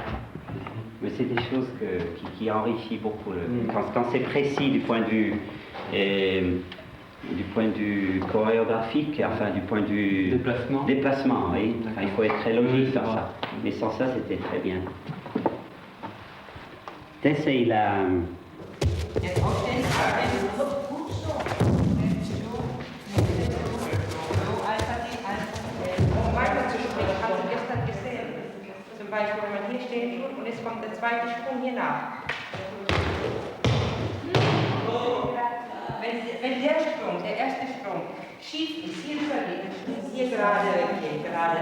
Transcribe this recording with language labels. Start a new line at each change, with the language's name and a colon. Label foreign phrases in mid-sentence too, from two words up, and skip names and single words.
French: Mais c'est des choses qui enrichissent beaucoup. Quand c'est précis du point de vue chorégraphique, enfin du point de vue déplacement, oui. Enfin, il faut être très logique dans ça. Mais sans ça, c'était très bien. T'essayes la...
German: Zum Beispiel, wenn man hier stehen tut und jetzt kommt der zweite Sprung hier nach. Wenn der Sprung, der erste Sprung, schief ist, hier rüber geht, hier gerade geht, gerade.